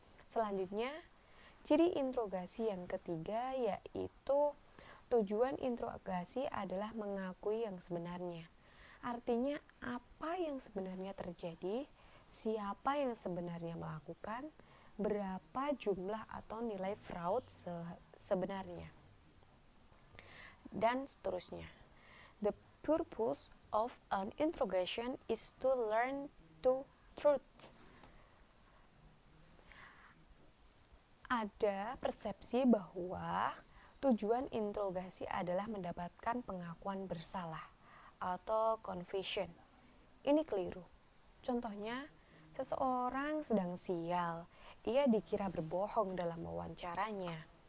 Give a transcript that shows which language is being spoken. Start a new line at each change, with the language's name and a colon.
Indonesian: Selanjutnya, ciri interogasi yang ketiga yaitu tujuan interogasi adalah mengakui yang sebenarnya. Artinya, apa yang sebenarnya terjadi, siapa yang sebenarnya melakukan, berapa jumlah atau nilai fraud sebenarnya, dan seterusnya.
English: The purpose of an interrogation is to learn the truth.
Indonesian: Ada persepsi bahwa tujuan interogasi adalah mendapatkan pengakuan bersalah atau confession. Ini keliru. Contohnya, seseorang sedang sial, ia dikira berbohong dalam wawancaranya.